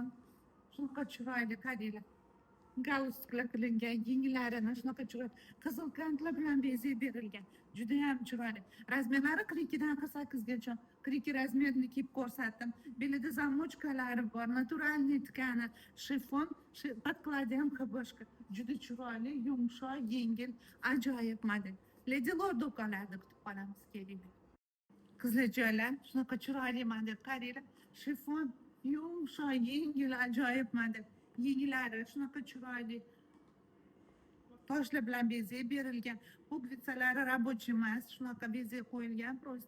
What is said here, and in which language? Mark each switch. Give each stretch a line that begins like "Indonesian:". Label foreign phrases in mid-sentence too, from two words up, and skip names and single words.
Uzbek: Shunaqa chiroyli, qaranglar. Galstuklar qilingan, yenglarini shunaqa chiroyli qizil kantlar bilan bezab berilgan. Juda ham chiroyli. Razmerlari 42 dan 48 gacha. 42 razmerni kiyib ko'rsatdim. Belida zamochkalari bor,
Russian: натуральный ткани,
Uzbek: shifon, podkladi ham boshqa. Juda chiroyli, yumshoq, yengil, ajoyib model. Lady Lord do'konlarida kutib qolamiz, kelinglar. Qizlarjoylar, shunaqa chiroyli model, qaranglar. Shifon, yumshoq, yengil, ajoyib model. Yenglari shunaqa chiroyli. Toshlar bilan bezab berilgan. Pugvitsalari рабочий emas, shunaqa bezab qo'yilgan просто.